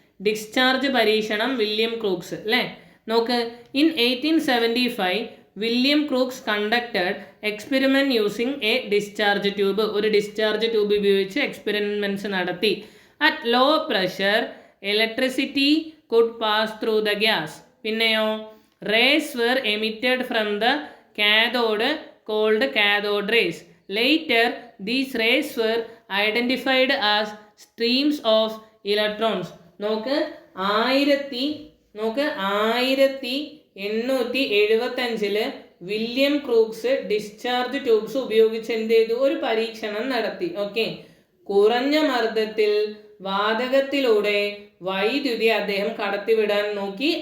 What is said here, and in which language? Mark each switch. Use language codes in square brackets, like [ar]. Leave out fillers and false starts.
[ml] Discharge പരീക്ഷണം William Crookes അല്ലേ. നോക്ക്, [en] In 1875 William Crookes conducted experiment using a discharge tube. [ml] ഒരു ഡിസ്ചാർജ് ട്യൂബ് ഉപയോഗിച്ച് എക്സ്പെരിമെൻറ്റ്സ് നടത്തി. [en] At low pressure electricity could pass through the gas. [ml] പിന്നെയോ, [en] Rays were emitted from the cathode called cathode rays. Later, these rays were identified as streams of electrons. [ml] നോക്ക്, 1875 William Crookes discharge tubes ഉപയോഗിച്ച് എന്ത് ചെയ്തു? ഒരു പരീക്ഷണം നടത്തി. Okay, കുറഞ്ഞ മർദ്ദത്തിൽ വാതകത്തിലൂടെ വൈദ്യുതി അദ്ദേഹം കടത്തിവിടാൻ നോക്കി.